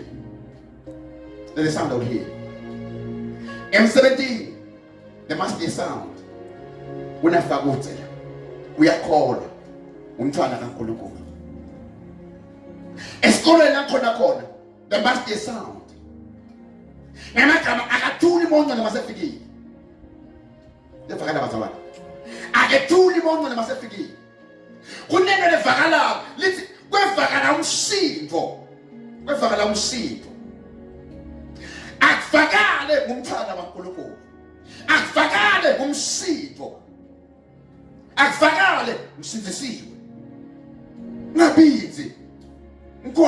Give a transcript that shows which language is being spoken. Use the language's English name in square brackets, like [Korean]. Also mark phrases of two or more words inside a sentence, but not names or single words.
[English] There's a sound they will hear. M17, there must be a sound. We are called. There must be a sound. [Swati] Kwevakala umsindvo akuvakale ngumthanda kaNkulunkulu akuvakale ngumsindvo akuvakale msindisiwe ngabizi ngikona